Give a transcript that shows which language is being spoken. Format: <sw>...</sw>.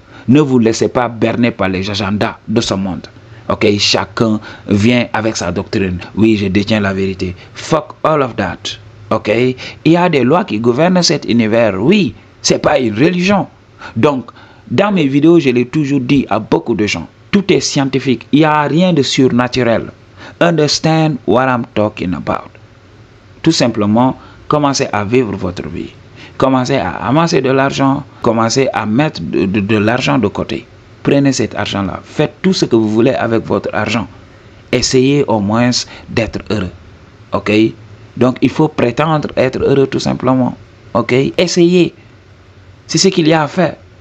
<fr>Ne vous laissez pas berner par les agendas de ce monde. Ok, chacun vient avec sa doctrine. Oui, je détiens la vérité.</fr> <en>Fuck all of that.</en> <fr>Ok, il y a des lois qui gouvernent cet univers. Oui, c'est pas une religion. Donc, dans mes vidéos, je l'ai toujours dit à beaucoup de gens. Tout est scientifique. Il n'y a rien de surnaturel.</fr> <en>Understand what I'm talking about.</en> <fr>Tout simplement, commencez à vivre votre vie. Commencez à amasser de l'argent. Commencez à mettre de l'argent de côté. Prenez cet argent-là. Faites tout ce que vous voulez avec votre argent. Essayez au moins d'être heureux. Ok? Donc, il faut prétendre être heureux tout simplement. Ok? Essayez. C'est ce qu'il y a à faire.</fr>